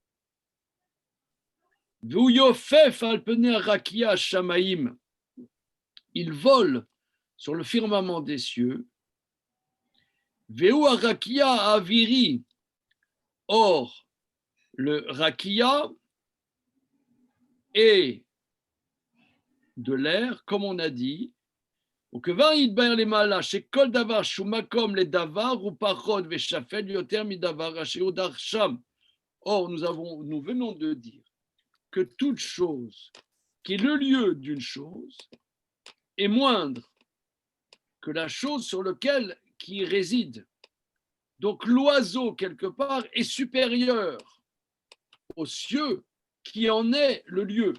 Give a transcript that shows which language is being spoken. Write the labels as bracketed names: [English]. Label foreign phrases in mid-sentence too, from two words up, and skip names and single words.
[French] Il vole sur le firmament des cieux. [Hebrew] והרקיע אוירי. [French] Or, le rakia est de l'air, comme on a dit, [Hebrew] וכבר יתבהר למעלה שכל דבר שהוא מקום לדבר הוא פחות ושפל יותר מדבר אשר הודח שם. [French] Or, nous venons de dire que toute chose qui est le lieu d'une chose est moindre que la chose sur laquelle qui y réside. Donc l'oiseau, quelque part, est supérieur aux cieux qui en est le lieu.